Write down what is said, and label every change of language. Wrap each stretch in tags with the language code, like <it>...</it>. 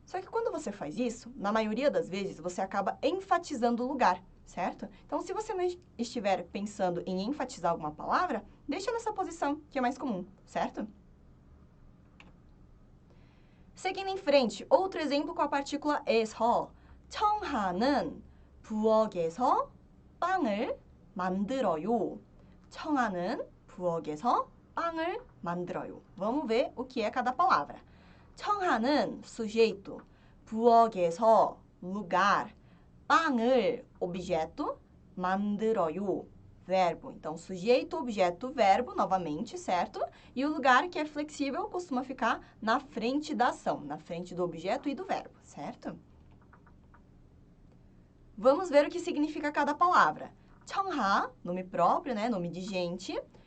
<pt>Só que quando você faz isso, na maioria das vezes, você acaba enfatizando o lugar, certo? Então, se você não estiver pensando em enfatizar alguma palavra, deixa nessa posição, que é mais comum, certo? Seguindo em frente, outro exemplo com a partícula 에서.</pt> <ko>청하는 부엌에서 빵을 만들어요. 청하는 부엌에서 빵을 만들어요.</ko> <pt>Vamos ver o que é cada palavra.</pt> <ko>청하는, sujeito, 부엌에서, lugar, 빵을, objeto, 만들어요,</ko> <pt>verbo. Então, sujeito, objeto, verbo, novamente, certo? E o lugar que é flexível costuma ficar na frente da ação, na frente do objeto e do verbo, certo? Vamos ver o que significa cada palavra. 청하, nome próprio, né? Nome de gente.</pt>